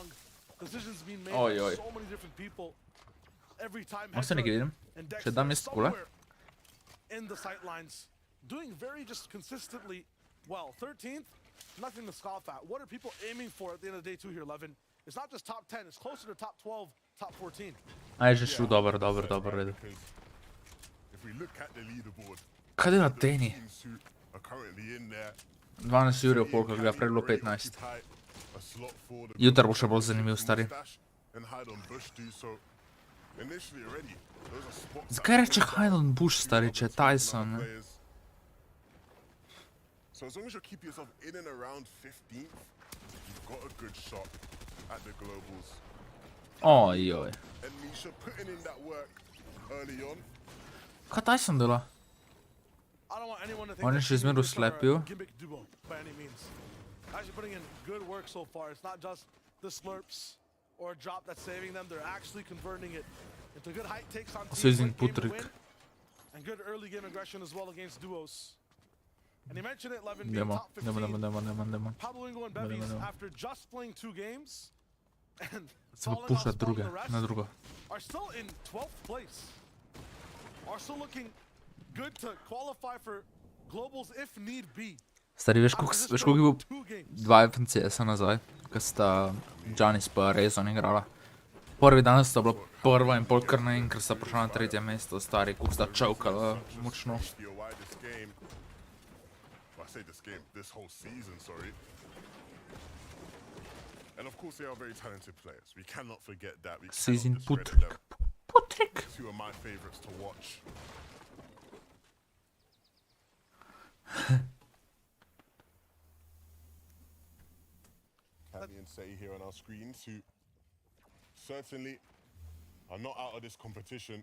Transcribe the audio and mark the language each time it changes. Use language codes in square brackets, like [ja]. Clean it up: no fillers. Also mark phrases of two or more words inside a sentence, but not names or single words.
[en] Decisions being made by so many different people. Every time Hedred and Dex somewhere in the sightlines, doing very just consistently well. 13th, nothing to scoff at. What are people aiming for at the end of day 2 here, Levin? It's not just top 10, it's closer to top 12, top 14. [sl] Aj, že šel, dober, redu. Kaj je na teni? 12 ur je pol, kako ga prej bilo 15. Jutr bo še bolj zanimiv, stari. Zakaj reče hide on bush, stari, če je Tyson, ne? [en] So as long as you keep yourself in and around 15th, you've got a good shot at the globals. [sl] Ojoj. [en] And Misha putting in that work early on. [sl] Kaj Tyson dela? On je še izmeru slepil. [en] Actually putting in good work so far. It's not just the slurps or a drop that's saving them. They're actually converting it into good height takes on teams, and good early game aggression as well against duos. And he mentioned it, Levin, being [sl] Idemo, [en] top 15. [sl] idemo. [en] Pablo Ingo and Bevis, after just playing 2 games and [sl] Se bo [en] falling off [sl] puščat [en] spot [sl] druge, [en] in the rest, [sl] na drugo. [en] are still in 12th place. Are still looking good to qualify for globals if need be. [sl] Stari, veš koliko je bil 2 FNCS-a nazaj, ko sta Giannis pa Razen igrala. Prvi dan sta bila prva in pol kar naenkrat sta prišla na 3. mesto, stari, koliko sta čovkala močno. [en] This whole season, sorry. And of course they are very talented players. We cannot forget that. We Season cannot discredit Putrik. them. Putrik! 2 of my favorites to watch. Kami and Sei here on our screens, who certainly are not out of this competition.